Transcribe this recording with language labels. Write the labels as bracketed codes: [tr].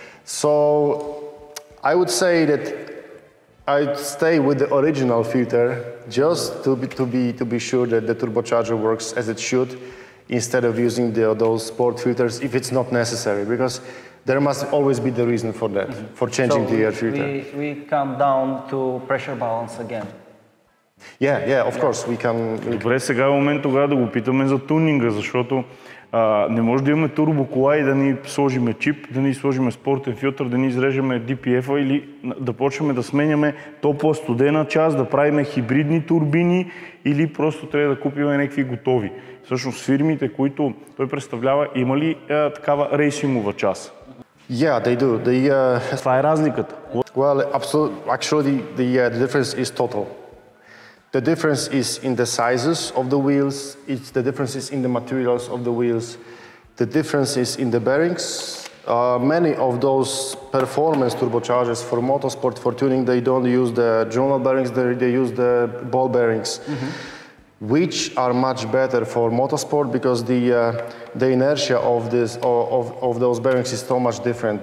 [en] So I would say that I'd stay with the original filter just to be sure that the turbocharger works as it should, instead of using those sport filters if it's not necessary, because there must always be the reason for that, for changing the air filter. We come down to pressure balance again. Yeah, of course, we can... [bg] Добре, сега е момент тогава да го питаме за тунинга, защото не може да имаме турбокола и да ни сложиме чип, да ни сложиме спортен филтър, да ни изрежеме DPF-а или да почваме да сменяме топла студена част, да правиме хибридни турбини, или просто трябва да купим някакви готови. Всъщност фирмите, които той представлява, има ли такава рейсингова част? [en] Yeah, they do. [bg] Това е разликата. [en] Well, actually, the difference is total. The difference is in the sizes of the wheels, the difference is in the materials of the wheels, the difference is in the bearings. Many of those performance turbochargers for motorsport, for tuning, they don't use the journal bearings, they use the ball bearings, which are much better for motorsport because the inertia of those bearings is so much different.